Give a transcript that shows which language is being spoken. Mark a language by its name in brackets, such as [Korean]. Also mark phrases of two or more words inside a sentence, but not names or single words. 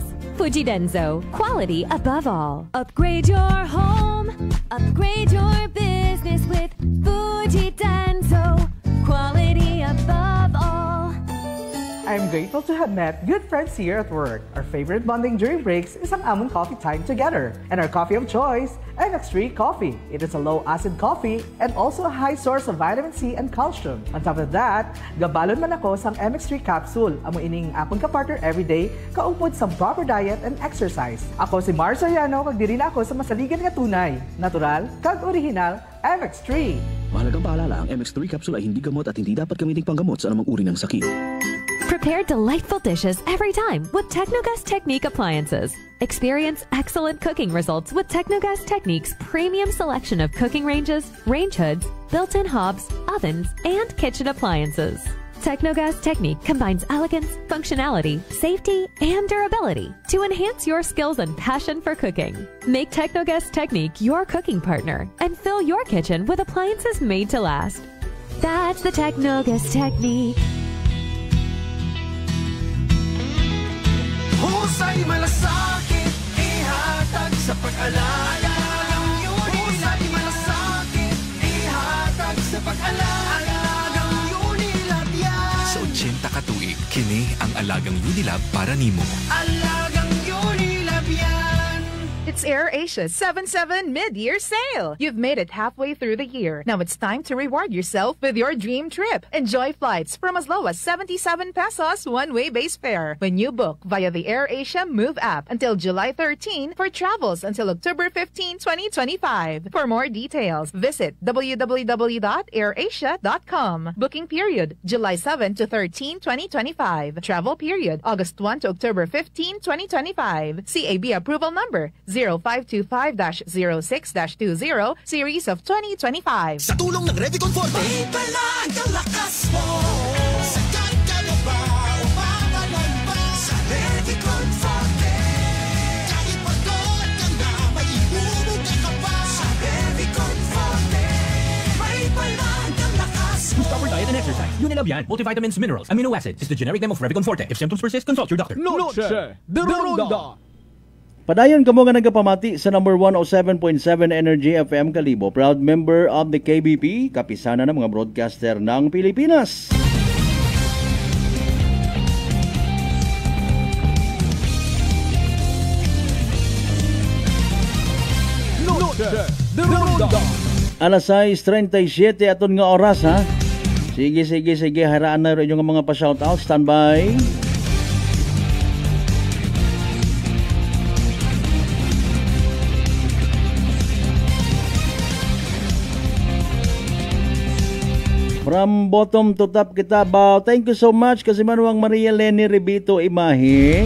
[English] Fujidenzo, quality above all. Upgrade your home, upgrade your business with Fujidenzo, quality above all. I'm grateful to have met good friends here at work. Our favorite bonding during breaks is [Hiligaynon] ang among [English] coffee time together. And our coffee of choice, MX3 Coffee. It is a low-acid coffee and also a high source of vitamin C and calcium. On top of that, [Hiligaynon] gabalon man ako sang MX3 capsule. Amo ining akong kapartner everyday, kaupod sa [English] proper diet and exercise. [Hiligaynon] Ako si Mars Soriano, kag diri na ako sa masaligan nga tunay, natural, kag original, MX3. [Filipino] Mahalagang paalala, ang MX3 capsule ay hindi gamot at hindi dapat gamiting panggamot sa anumang uri ng sakit. [English] Prepare delightful dishes every time with Technogas Technique appliances. Experience excellent cooking results with Technogas Technique's premium selection of cooking ranges, range hoods, built-in hobs, ovens, and kitchen appliances. Technogas Technique combines elegance, functionality, safety, and durability to enhance your skills and passion for cooking. Make Technogas Technique your cooking partner and fill your kitchen with appliances made to last. That's the Technogas Technique. [Hiligaynon] Husay malasakit, ihatag sa pag-alaga. Husay malasakit, ihatag sa pag-alaga. [Filipino] Unilab yan. [Cebuano] Sa 80 ka tuig, kini ang alagang Unilab para nimo. [Filipino] Alagang Unilab yan. [English] It's AirAsia's 7/7 mid-year sale. You've made it halfway through the year. Now it's time to reward yourself with your dream trip. Enjoy flights from as low as 77 pesos one-way base fare when you book via the AirAsia Move app until July 13 for travels until October 15, 2025. For more details, visit www.airasia.com. Booking period, July 7 to 13, 2025. Travel period, August 1 to October 15, 2025. CAB approval number 0525-06-20 series of 2025. [Filipino] Sa tulong ng Revicon Forte, may balag ang lakas mo. Sagat ka na ba? Umabalan ba? Sa Revicon Forte, kahit pagod ka na, may ibubuga ka pa. Sa Revicon Forte, may balag ang lakas mo. [English] Boost our diet and exercise. Unilab yan. Multivitamins, minerals, amino acids is the generic name of Revicon Forte. If symptoms persist, consult your doctor. Noche de Ronda. [Hiligaynon] Padayon kamo nga nagapamati sa number 107.7 Energy FM Kalibo. [English] Proud member of the KBP, [Filipino] kapisana ng mga broadcaster ng Pilipinas. [Hiligaynon] Noche de Ronda. Alas 6:37 aton nga oras ha. [Filipino] Sige, haraan na rin yung mga pa-shoutout. [English] Standby. From bottom to top [Hiligaynon] kita ba. [English] Thank you so much kasi manuang Maria Lenny Ribito Imahe.